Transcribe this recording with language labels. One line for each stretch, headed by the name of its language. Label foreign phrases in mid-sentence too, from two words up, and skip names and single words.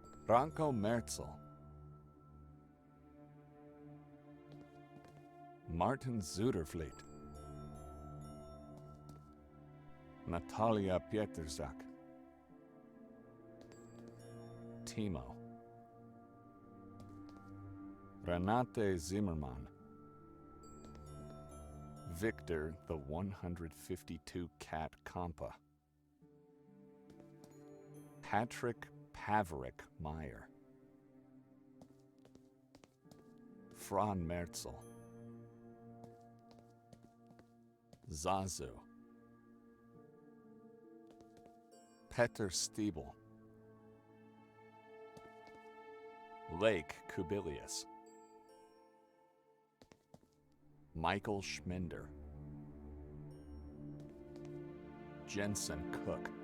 English: Ranko Merzel. Martin Zudervliet. Natalia Pieterzak. Timo. Renate Zimmermann. Victor the 152 Cat Kompa. Patrick Paverick Meyer. Fran Merzel. Zazu. Peter Stiebel. Lake Kubilius. Michael Schminder. Jensen Cook.